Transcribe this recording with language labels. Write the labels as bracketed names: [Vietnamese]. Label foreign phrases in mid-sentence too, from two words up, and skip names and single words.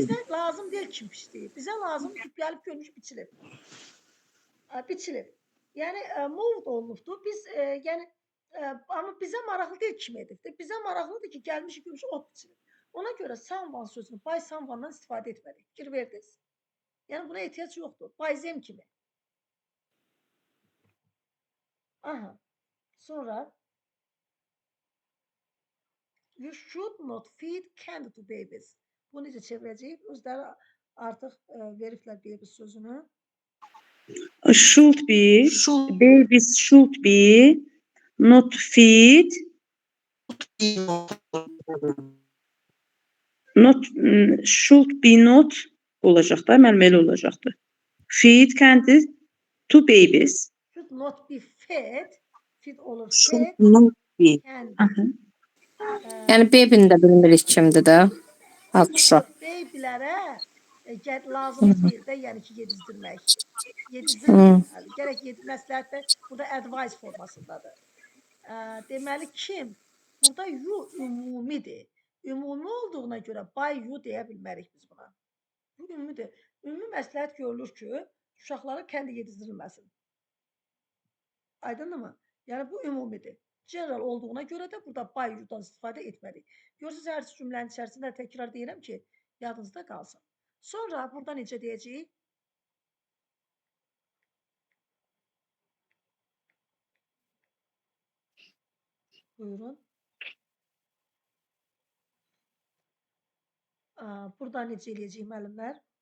[Azerbaijani] bizə lazım deyil kim biçdi. Bizə lazımdır ki, gəlib görmüş biçilib. Biçilib. Yəni moved olunubdur. Biz yəni amma bizə maraqlı deyil kim edibdir. Bizə maraqlıdır ki, gəlmiş görmüş ot biçilib. Ona görə someone sözünü [English] by someone'dan [Azerbaijani] istifadə etmədik. Fikir verdiniz. Yəni buna ehtiyac yoxdur. [English] By them [Azerbaijani] kimi. Aha. [English] Sonra you should not feed candy to babies. Bunu necə çevirəcəyik? Özləri artıq veriblər baby sözünü. Should be, babies should be, not feed, not should be not [Azerbaijani] olacaq da, mənim elə olacaqdır. [English] Feed candy to babies. Should not be fed. Feed olur Should fed. not be. Candy. [Azerbaijani] Yəni bebini də bilmirik kimdir də. Uşaq. Babylərə lazım deyil də, yəni ki, yedizdirmək. Yedizdirmək. Gərək məsləhət də burada advice formasındadır. Deməli kim? Burada you ümumidir. Ümumi olduğuna görə [English] by you [Azerbaijani] deyə bilmərik biz buna. Bu ümumidir. Ümumi məsləhət görülür ki, uşaqlara kəndi yedizdirilməsin. Aydındır mı? Yəni bu ümumidir. General olduğuna görə də burada [English] by you-dan [Azerbaijani] istifadə etmədik. Görürsünüz, hər cümlənin içərisində təkrar deyirəm ki, yadınızda qalsın. Sonra burada necə deyəcəyik? Buyurun. Burada necə eləyəcəyik müəllimlər?